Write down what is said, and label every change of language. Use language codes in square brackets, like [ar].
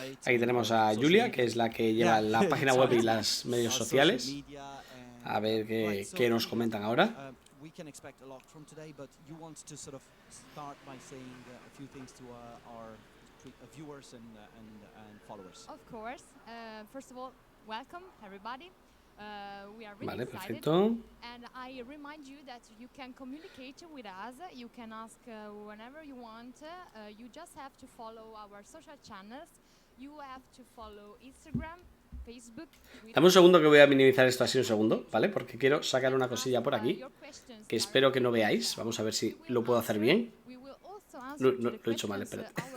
[es] Aquí tenemos a Julia, que es la que lleva la página web y los medios sociales. A ver qué nos comentan ahora. [en] We can expect a lot from today, but you want to sort of start by saying a few things to our viewers and followers. Of course. First of all, welcome everybody. We are really [es] Vale, [en] excited. [es] perfecto. [en] And I remind you that you can communicate with us. You can ask whenever you want. You just have to follow our social channels. You have to follow Instagram, Facebook, Twitter. [es] Dame un segundo que voy a minimizar esto así un segundo, ¿vale? Porque quiero sacar una cosilla por aquí que espero que no veáis. Vamos a ver si lo puedo hacer bien. No, lo he hecho mal, espérate.